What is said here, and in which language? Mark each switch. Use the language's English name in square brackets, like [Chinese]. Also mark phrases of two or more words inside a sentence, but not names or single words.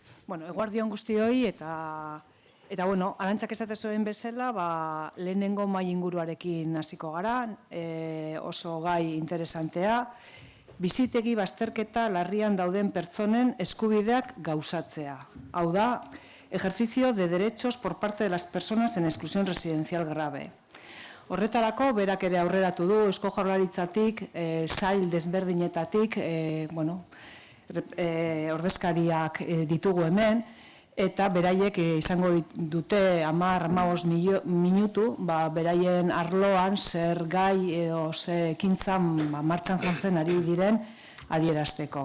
[Basque] Eguerdi on guztioi eta bueno, Arantzak esate zuen bezala, lehenengo mai inguruarekin hasiko gara, oso gai interesantea, bizitegi bazterketa larrian dauden pertsonen eskubideak gauzatzea. Hau da, [Spanish] ejercicio de derechos por parte de las personas en exclusión residencial grave. [Basque] Horretarako, berak ere aurreratu du, Eusko Jaurlaritzatik, sail desberdinetatik, ordezkariak ditugu hemen, eta beraiek izango dute 10-15 minutu, beraien arloan zer gai edo ze ekintzan martxan jartzen ari diren adierazteko.